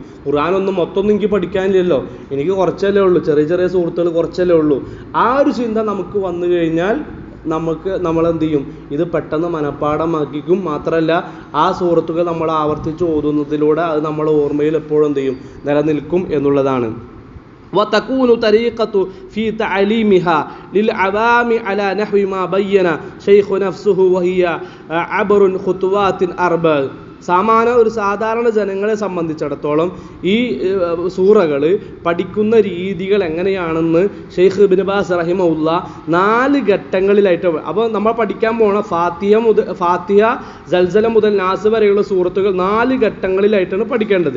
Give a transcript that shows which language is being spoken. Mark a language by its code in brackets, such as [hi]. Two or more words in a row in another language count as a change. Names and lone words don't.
[ml] ഖുർആനൊന്നും മൊത്തമൊന്നും എനിക്ക് പഠിക്കാനില്ലല്ലോ, എനിക്ക് കുറച്ചല്ലേ ഉള്ളൂ, ചെറിയ ചെറിയ സുഹൃത്തുക്കൾ കുറച്ചല്ലേ ഉള്ളൂ. ആ ഒരു ചിന്ത നമുക്ക് വന്നു കഴിഞ്ഞാൽ നമ്മളെന്ത് ചെയ്യും, ഇത് പെട്ടെന്ന് മനപ്പാടമാക്കിക്കും. മാത്രമല്ല ആ സൂറത്തുകൾ നമ്മൾ ആവർത്തിച്ച് ഓതുന്നതിലൂടെ അത് നമ്മളെ ഓർമ്മയിൽ എപ്പോഴും എന്ത് ചെയ്യും, നിലനിൽക്കും എന്നുള്ളതാണ്. [ar] وتكون طريقة في تعليمها للعوام على نحو ما بين شيخ نفسه وهي عبر خطوات أربع. [ml] ഒരു സാധാരണ ജനങ്ങളെ സംബന്ധിച്ചിടത്തോളം ഈ സൂറകൾ പഠിക്കുന്ന രീതികൾ എങ്ങനെയാണെന്ന് ഷെയ്ഖ് ഇബ്നു ബാസ് റഹിമഹുല്ല 4 ഘട്ടങ്ങളിലായിട്ട്, അപ്പോൾ നമ്മൾ പഠിക്കാൻ പോണ ഫാത്തിഹ സൽസല മുതൽ നാസ് വരെയുള്ള സൂറത്തുകൾ 4 ഘട്ടങ്ങളിലായിട്ടാണ് പഠിക്കേണ്ടത്.